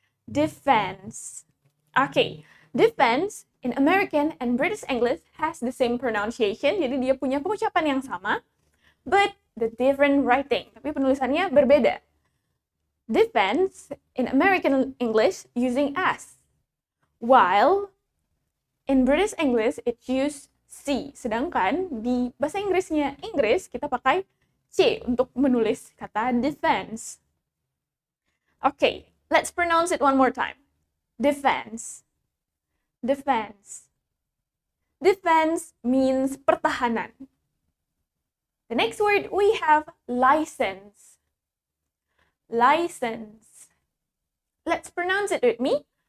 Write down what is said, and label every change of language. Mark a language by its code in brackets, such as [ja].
[en] Defense. Okay, defense in American and British English has the same pronunciation, [id] jadi dia punya pengucapan yang sama, [en] but the different writing, [id] tapi penulisannya berbeda. [en] Defense in American English using S, while in British English it use C. [id] Sedangkan di bahasa Inggrisnya Inggris kita pakai C untuk menulis kata defense. [en] Okay, let's pronounce it one more time. Defense. Defense. Defense means pertahanan. The next word we have license. License. Let's pronounce it with me.